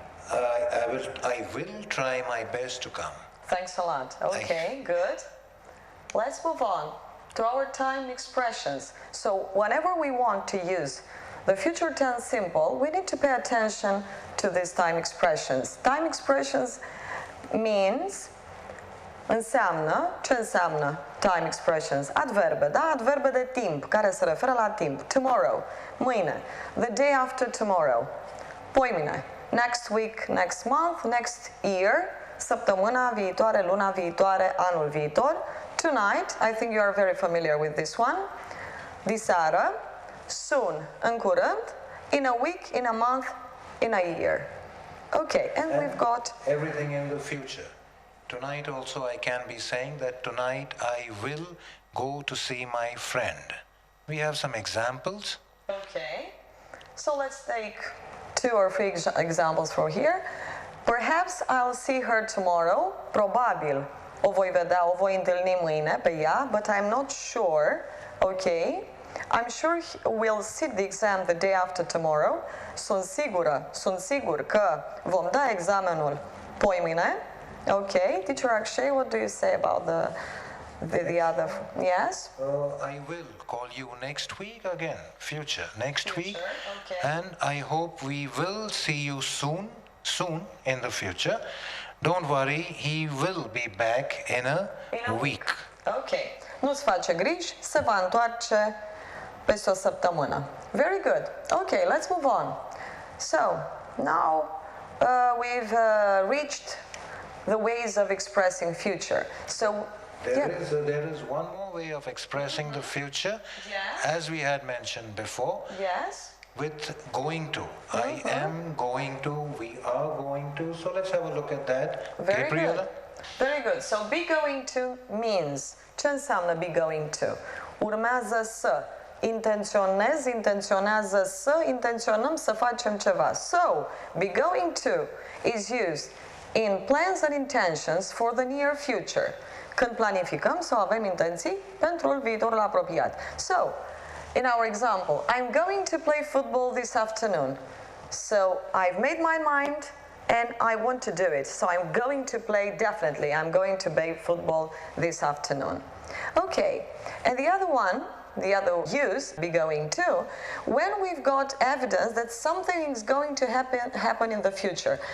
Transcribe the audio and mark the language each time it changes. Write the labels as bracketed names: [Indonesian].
[English] I will try my best to come. Thanks a lot. Okay, good. Let's move on to our time expressions. So whenever we want to use the future tense simple, we need to pay attention to these time expressions. Time expressions means, [Romanian] înseamnă, ce înseamnă time expressions? Adverbe, da? Adverbe de timp, care se referă la timp. [English] Tomorrow, mâine. The day after tomorrow. Poimine. Next week, next month, next year. [Romanian] săptămâna viitoare, luna viitoare, anul viitor. [English] Tonight, I think you are very familiar with this one. Diseară, soon, în curând, in a week, in a month, in a year. Okay, and we've got everything in the future. Tonight also I can be saying that tonight I will go to see my friend. We have some examples. Okay, so let's take 2 or 3 examples from here. Perhaps I'll see her tomorrow. [Romanian] Probabil o voi vedea, o voi întâlni mâine pe ea, [English] but I'm not sure. Okay, I'm sure we'll sit the exam the day after tomorrow. [Romanian] Sunt sigur că vom da examenul poimâine. [English] Okay, teacher Akshay, what do you say about the other? Yes? I will call you next week again, future, next week. Okay. And I hope we will see you soon in the future. Don't worry, he will be back in a week. [Romanian] Okay, nu-ți face griji, se va întoarce peste o săptămână. [English] Very good. Okay, let's move on. So, now we've reached the ways of expressing future. So, There is one more way of expressing the future, as we had mentioned before, yes? with going to. I am going to, we are going to. So let's have a look at that. Very Gabriela? good. Very good. So be going to means. [Romanian] Ce înseamnă [English] be going to? [Romanian] Urmează să. Intenționează să, intenționăm să facem ceva. [English] So, be going to is used in plans and intentions for the near future. [Romanian] Când planificăm sau avem intenții pentru viitorul apropiat. [English] So, in our example, I'm going to play football this afternoon. So, I've made my mind and I want to do it. So, I'm going to play definitely. I'm going to play football this afternoon. Okay, and the other one, the other use, be going to, when we've got evidence that something is going to happen in the future.